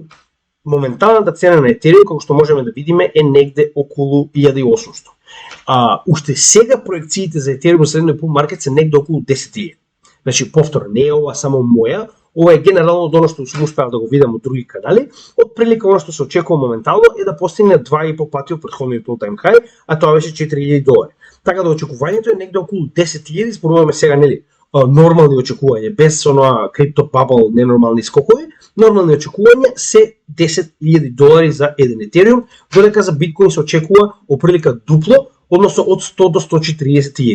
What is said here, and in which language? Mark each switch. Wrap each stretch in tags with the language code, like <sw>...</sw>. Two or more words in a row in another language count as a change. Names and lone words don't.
<mk>Моменталната цена на Етериум, како што можеме да видиме, е негде околу 1800. Уште сега проекциите за Етериум следниот</mk> <en>bull market</en> <mk>се негде околу 10.000. Значи, повторно, не е ова само моја, ова е генерално до што сум успеал да го видам од други канали, од прилика оно што се очекува моментално е да постигне 2,5 пати од претходниот</mk> <en>all-time high,</en> <mk>а тоа беше $4,000. Така да очекувањето е негде околу 10.000, зборуваме сега, нели, нормални очекувања, без оноа крипто бабл, ненормални скокови, нормални очекувања се $10,000 за еден Етериум, додека за биткоин се очекува оприлика дупло, односно од 100 до 140.000.</mk>